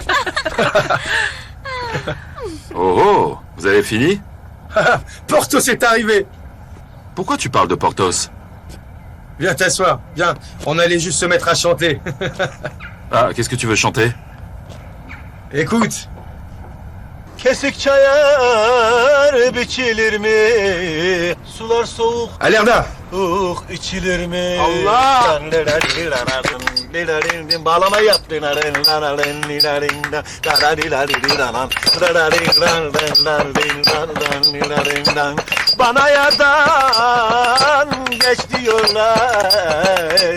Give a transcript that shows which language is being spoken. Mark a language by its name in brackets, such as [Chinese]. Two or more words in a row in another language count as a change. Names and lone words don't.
[French] Oh, vous avez fini? Porthos est arrivé. Pourquoi tu parles de Porthos? Viens t'asseoir, viens. On allait juste se mettre à chanter. Ah, qu'est-ce que tu veux chanter? Écoute. [Turkish] Kesik çayar biçilir mi? Sular soğuk. [French] Allez, Arda. [Turkish] İçilir mi? Allah! Bağlama yap. Bana yardan geç diyorlar.